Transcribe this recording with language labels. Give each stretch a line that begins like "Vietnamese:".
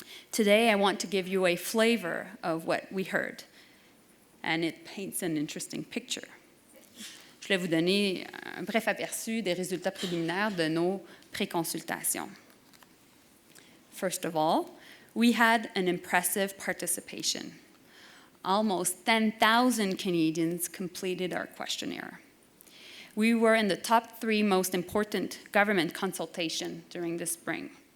English: Today, I want to give you a flavor of what we heard, and it paints an interesting picture.
French: Je vais vous donner un bref aperçu des résultats préliminaires de nos pré-consultations.
English: First of all, we had an impressive participation. Almost 10,000 Canadians completed our questionnaire. We were in the top 3 most important government consultation during the spring.